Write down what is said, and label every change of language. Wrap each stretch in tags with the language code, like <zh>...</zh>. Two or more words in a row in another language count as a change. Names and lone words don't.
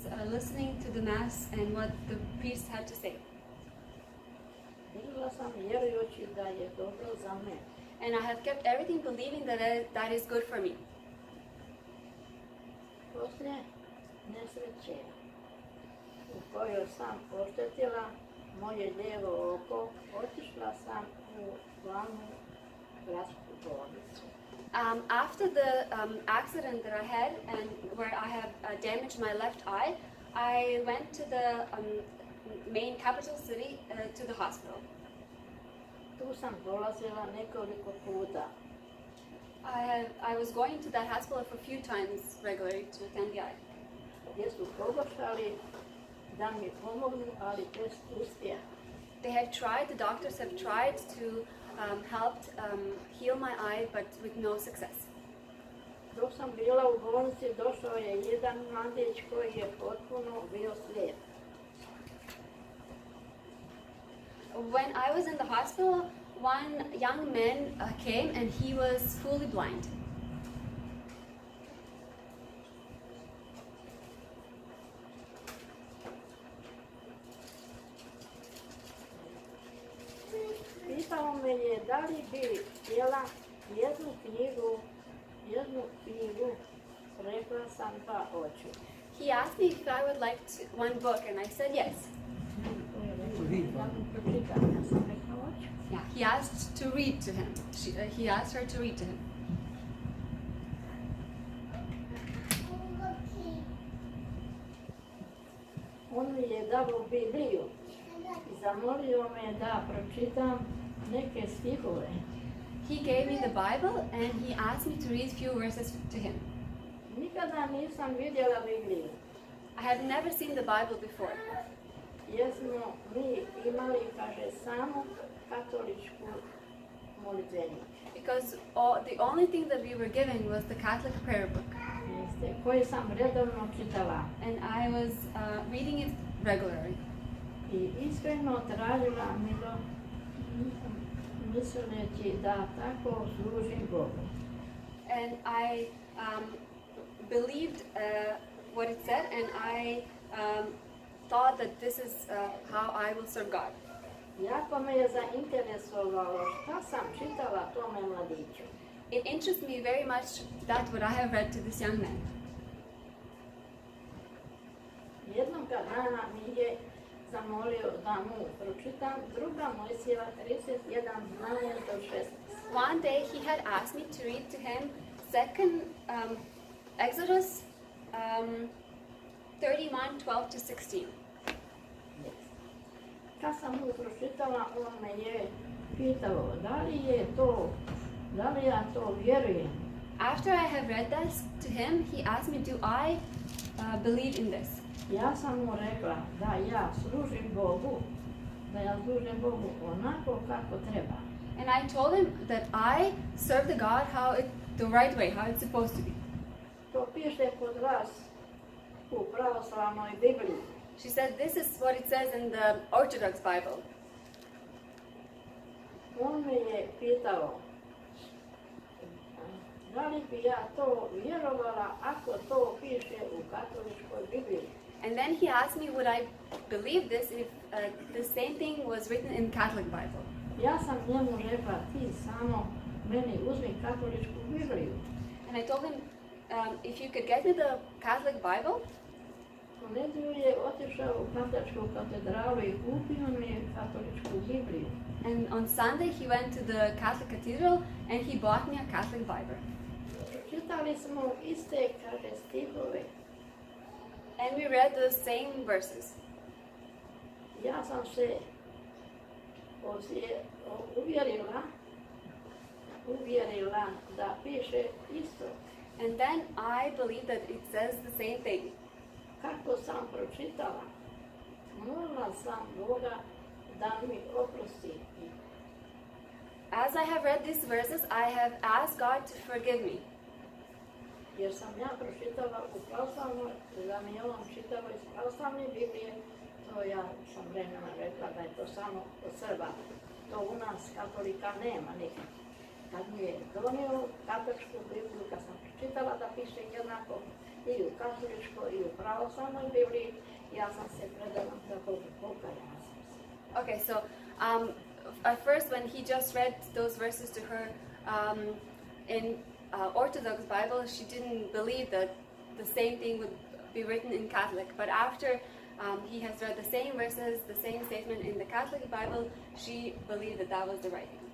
<en>listening to the Mass and what the priest had to say.</en> <hr>Bila sam vjerujući da je dobro za mene.</hr> <en>And I have kept everything believing that is good for me.</en> <hr>Poslije nesreće u kojoj sam oštetila moje lijevo oko, otišla sam u glavnu gradsku bolnicu.</hr> <en>After the accident that I had and where I have damaged my left eye, I went to the main capital city to the hospital.</en> <hr>Tu sam dolazila nekoliko puta.</hr> <en>I was going to that hospital for a few times regularly to attend the eye.</en> <hr>Gdje su pokušali da mi pomognu, ali bez uspjeha.</hr> <en>They have tried, the doctors have tried to help heal my eye, but with no success.</en> <hr>Dok sam bila u bolnici, došao je jedan mladić koji je potpuno bio slijep.</hr> <en>When I was in the hospital, one young man came and he was fully blind.</en> <hr>Pitao me je da li bi htjela jednu knjigu, rekla sam pa hoću.</hr> <en>He asked me if I would like one book, and I said yes.</en> <hr>Da mu pročitam, ja sam rekla hoću.</hr> <en>Yeah, he asked to read to him. He asked her to read to him.</en> <hr>On mi je dao Bibliju i zamolio me da pročitam neke stihove.</hr> <en>He gave me the Bible and he asked me to read few verses to him.</en> <hr>Nikada nisam vidjela Bibliju.</hr> <en>I have never seen the Bible before.</en> <hr>Jer smo mi imali, kaže, samo katoličku molitvenik.</hr> <en>Because the only thing that we were given was the Catholic prayer book.</en> <hr>Jeste, koji sam redovno čitala.</hr> <en>And I was reading it regularly.</en> <hr>I iskreno tražila misleći da tako služim Bogu.</hr> <en>And I believed what it said, and I thought that this is how I will serve God.</en> <hr>Jako me je zainteresovalo šta sam čitala tome mladiću.</hr> <en>It interests me very much that what I have read to this young man.</en> <hr>Jednog dana mi je zamolio da mu pročitam 2. Mojsijeva 31, 12 do 16.</hr> <en>One day he had asked me to read to him second Exodus 31, 12 to 16.</en> <hr>Kad sam mu pročitala, on me je pitao da li ja to vjerujem.</hr> <en>After I have read this to him, he asked me, do I believe in this?</en> <hr>Ja sam mu rekla da ja služim Bogu onako kako treba.</hr> <en>And I told him that I serve the God the right way, how it's supposed to be.</en> <hr>To piše kod vas u pravoslavnoj Bibliji.</hr> <en>She said, this is what it says in the Orthodox Bible.</en> <hr>On me je pitao da li bi ja to vjerovala ako to piše u katoličkoj Bibliji.</hr> <en>And then he asked me, would I believe this if the same thing was written in Catholic Bible?</en> <hr>Ja sam njemu rekla, ti samo meni uzmi katoličku Bibliju.</hr> <en>And I told him, if you could get me the Catholic Bible.</en> <hr>U nedjelju je otišao u katoličku katedralu i kupio mi je katoličku Bibliju.</hr> <en>And on Sunday he went to the Catholic Cathedral and he bought me a Catholic Bible.</en> <hr>Čitali smo iste, kaže, stihove.</hr> <en>And we read the same verses.</en> <hr>Ja sam se uvjerila da piše isto.</hr> <en>And then I believe that it says the same thing.</en> <hr>Kako sam pročitala, molila sam Boga da mi oprosti.</hr> <en>As I have read these verses, I have asked God to forgive me.</en> <hr>Jer sam ja pročitala u pravoslavnoj, da mi je on čitao iz pravoslavne Biblije, to ja sam vremena rekla da je to samo od Srba. To u nas katolika nema nikad. Kad mi je donio katoličku Bibliju, kad sam pročitala da piše jednako, i u katoličkoj i u pravoslavnoj Bibliji. Ja sam se predala kako pokajala sam se.</hr> <en>Okay, so at first when he just read those verses to her in Orthodox Bible, she didn't believe that the same thing would be written in Catholic. But after he has read the same verses, the same statement in the Catholic Bible, she believed that that was the right thing.</en>